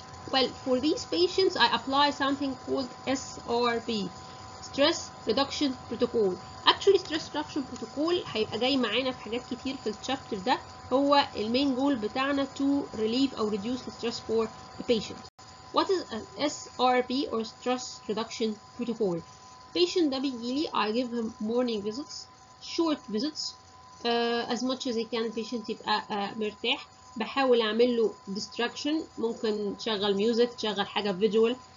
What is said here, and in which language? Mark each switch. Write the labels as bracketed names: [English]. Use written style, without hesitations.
[English] Well, for these patients, I apply something called SRP, Stress Reduction Protocol. Actually, Stress Reduction Protocol [Arabic] هيبقى جاي معانا في حاجات كتير في الشابتر ده. هو المين جول بتاعنا [English] to relieve or reduce the stress for the patient. What is an SRP or Stress Reduction Protocol? Patient [Arabic] ده بيجيلي [English] I give him morning visits, short visits, as much as I can. [Arabic] patient يبقى مرتاح. بحاول أعمل له distraction، ممكن تشغل music، تشغل حاجة visual.